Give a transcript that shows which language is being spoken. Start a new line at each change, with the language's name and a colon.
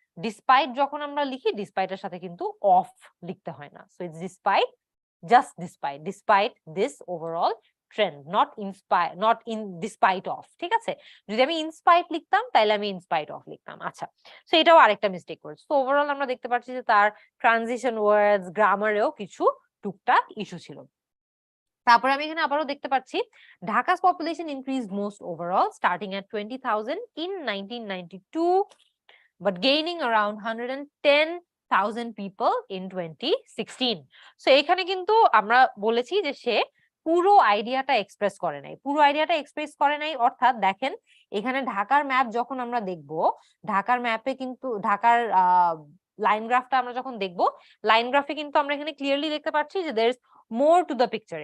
Bangla: Despite যখন আমরা লিখি, ডিসপাইটের সাথে কিন্তু অফ লিখতে হয় না।
English: So it's despite, just despite, despite this overall trend, not in despite of.
Bangla: ঠিক আছে, যদি আমি ইনস্পাইট লিখতাম তাহলে আমি ইনস্পাইট অফ লিখতাম। আচ্ছা, সো এটাও আরেকটা মিস্টেক করেছে। তো ওভারঅল আমরা দেখতে পাচ্ছি যে তার ট্রানজিশন ওয়ার্ডস, গ্রামারেও কিছু টুকটাক ইস্যু ছিল। তারপরে আমি এখানে আবারও দেখতে পাচ্ছি
English: Dhaka's population increased most overall starting at 20,000 in 1992 but gaining around 110,000 people in 2016.
Bangla: So এখানে কিন্তু আমরা বলেছি যে সে পুরো আইডিয়াটা এক্সপ্রেস করে নাই। পুরো আইডিয়াটা এক্সপ্রেস করে নাই অর্থাৎ দেখেন এখানে ঢাকার ম্যাপ যখন আমরা দেখব, ঢাকার ম্যাপে কিন্তু ঢাকার লাইন গ্রাফটা আমরা যখন দেখব, লাইন গ্রাফে কিন্তু আমরা এখানে ক্লিয়ারলি দেখতে পাচ্ছি যে
English: There is more to the picture.